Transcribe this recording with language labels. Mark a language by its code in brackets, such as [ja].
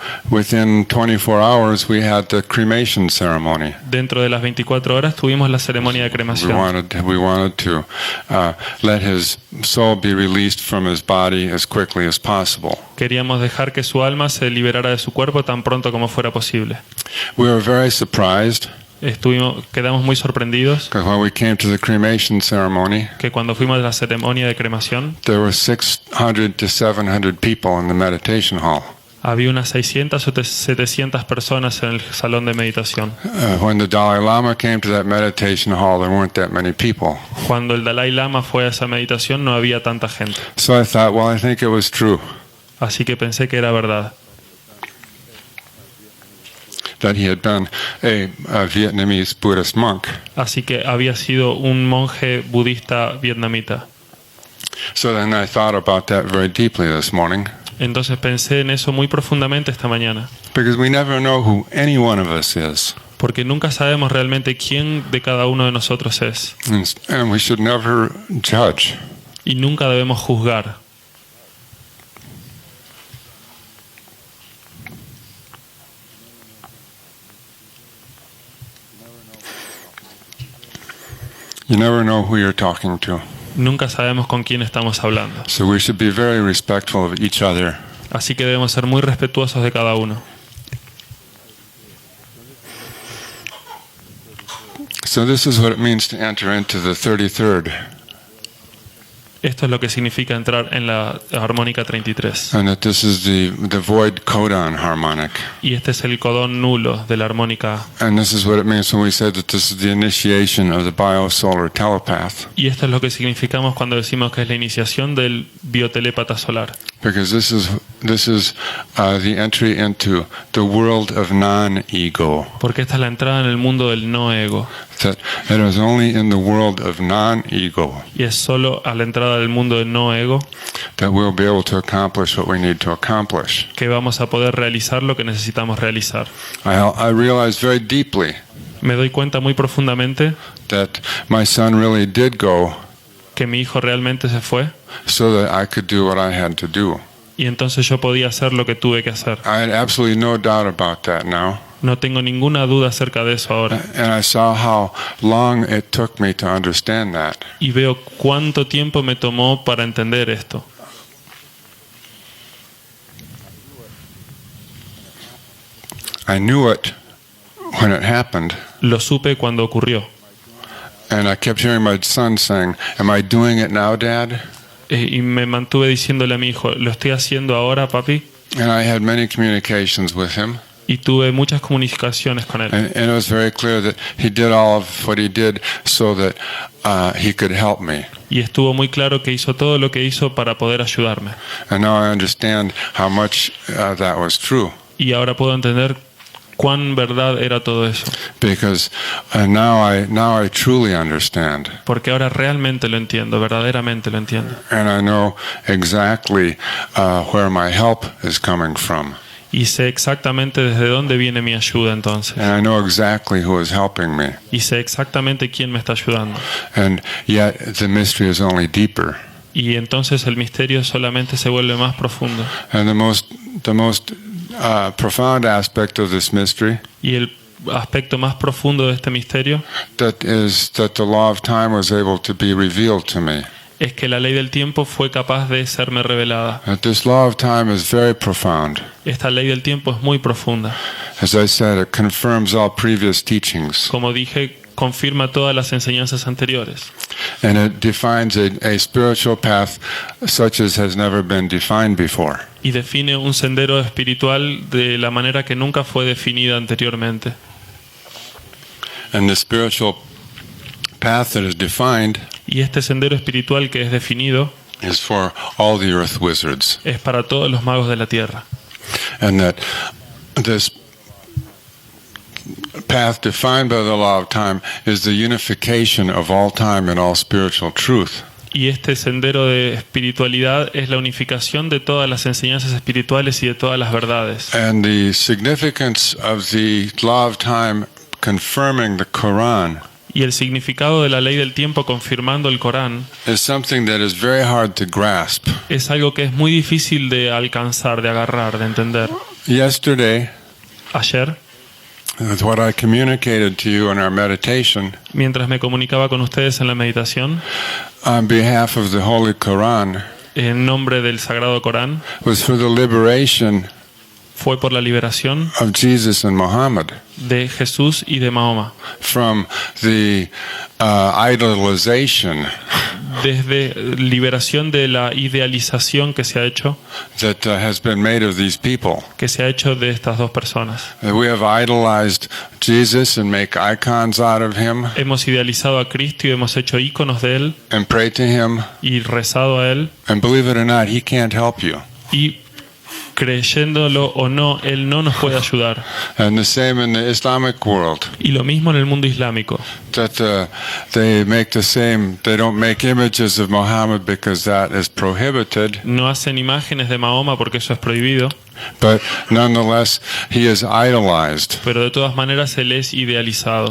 [en] within 24 hours, we had the cremation ceremony. [es] dentro de las 24 horas tuvimos la ceremonia de [en] We [es] cremación. [en] wanted to let his soul be released from his body as quickly as possible. [es] Queríamos dejar que su alma se liberara de su cuerpo tan pronto como fuera posible. [en] We were very surprised [es] Quedamos muy sorprendidos [en] because when we came to the cremation ceremony, [es] que cuando fuimos a la ceremonia de cremación [en] there were 600 to 700 people in the meditation hall. [es] había unas 600 o 700 personas en el salón de meditación. [en] When the Dalai Lama came to that meditation hall, there weren't that many people. [es] Cuando el Dalai Lama fue a esa meditación no había tanta gente. [en] So I thought, well, I think it was true [es] Así que pensé que era verdad, [en] that he had been a Vietnamese Buddhist monk. [es] así que había sido un monje budista vietnamita. [en] So then I thought about that very deeply this morning, [es] Entonces pensé en eso muy profundamente esta mañana, [en] because we never know who any one of us is, [es] porque nunca sabemos realmente quién de cada uno de nosotros es, [en] and we should never judge. [es] y nunca debemos juzgar. [en] You never know who you're talking to. [es] Nunca sabemos con quién estamos hablando. [en] So we should be very respectful of each other. [es] Así que debemos ser muy respetuosos de cada uno. [en] So this is what it means to enter into the 33rd. [es] Esto es lo que significa entrar en la armónica 33. [en] And that this is the void codon harmonic. [es] Y este es el codón nulo de la armónica. [en] And this is what it means when we say that this is the initiation of the biosolar telepath. [es] Y esto es lo que significamos cuando decimos que es la iniciación del biotelépata solar. [en] Because this is the entry into the world of non-ego. [es] Porque esta es la entrada en el mundo del no ego. [en] That it is only in the world of non-ego [es] Y es solo a la entrada del mundo del no ego [en] that we'll be able to accomplish what we need to accomplish. [es] que vamos a poder realizar lo que necesitamos realizar. [en] I realized very deeply [es] Me doy cuenta muy profundamente [en] that my son really did go [es] que mi hijo realmente se fue [en] so that I could do what I had to do. [es] y entonces yo podía hacer lo que tuve que hacer. [en] I had absolutely no doubt about that now. [es] No tengo ninguna duda acerca de eso ahora. [en] And I saw how long it took me to understand that. [es] Y veo cuánto tiempo me tomó para entender esto. [en] I knew it when it happened. [es] Lo supe cuando ocurrió. [en] And I kept hearing my son saying, "Am I doing it now, Dad?" [es] Y me mantuve diciéndole a mi hijo, ¿lo estoy haciendo ahora, papi? [en] And I had many communications with him. [es] Y tuve muchas comunicaciones con él. [en] And it was very clear that he did all of what he did so that he could help me. [es] Y estuvo muy claro que hizo todo lo que hizo para poder ayudarme. [en] And now I understand how much that was true. [es] Y ahora puedo entender cuán verdad era todo eso. [en] Because now I truly understand. [es] Porque ahora realmente lo entiendo, verdaderamente lo entiendo. [en] And I know exactly where my help is coming from. [es] Y sé exactamente desde dónde viene mi ayuda entonces. [en] And I know exactly who is helping me. [es] Y sé exactamente quién me está ayudando. [en] And yet the mystery is only deeper. [es] Y entonces el misterio solamente se vuelve más profundo. [en] And the most profound aspect of this mystery, [es] Y el aspecto más profundo de este misterio [en] that is that the law of time was able to be revealed to me. [es] es que la ley del tiempo fue capaz de serme revelada. [en] That this law of time is very profound. [es] Esta ley del tiempo es muy profunda. [en] As I said, it confirms all previous teachings. [es] Como dije, confirma todas las enseñanzas anteriores. [en] And it defines a spiritual path such as has never been defined before. [es] Y define un sendero espiritual de la manera que nunca fue definida anteriormente. [en] And the spiritual path that is defined [es] Y este sendero espiritual que es definido [en] is for all the earth wizards. [es] es para todos los magos de la tierra. [en] And that this path defined by the law of time is the unification of all time and all spiritual truth. [es] Y este sendero de espiritualidad es la unificación de todas las enseñanzas espirituales y de todas las verdades. [en] And the significance of the law of time confirming the Quran [es] Y el significado de la ley del tiempo confirmando el Corán [en] is something that is very hard to grasp. [es] es algo que es muy difícil de alcanzar, de agarrar, de entender. [en] Yesterday, [es] Ayer, [en] with what I communicated to you in our meditation, [es] mientras me comunicaba con ustedes en la meditación, [en] on behalf of the Holy Quran, [es] en nombre del Sagrado Corán, [en] was for the liberation [es] fue por la liberación [en] of Jesus and Muhammad [es] de Jesús y de Mahoma, [en] from the idolization [es] desde liberación de la idealización que se ha hecho [en] has been made of these people. [es] de estas dos personas. [en] We have idolized Jesus and make icons out of him [es] Hemos idealizado a Cristo y hemos hecho íconos de él [en] and pray to him, [es] y rezado a él, [en] and believe it or not, he can't help you. [es] y creyéndolo o no, él no nos puede ayudar. [en] And the same in the Islamic world, [es] Y lo mismo en el mundo islámico. [en] that they make the same, they don't make images of Muhammad because that is prohibited, [es] No hacen imágenes de Mahoma porque eso es prohibido, [en] but nonetheless he is idolized. [es] pero de todas maneras él es idealizado.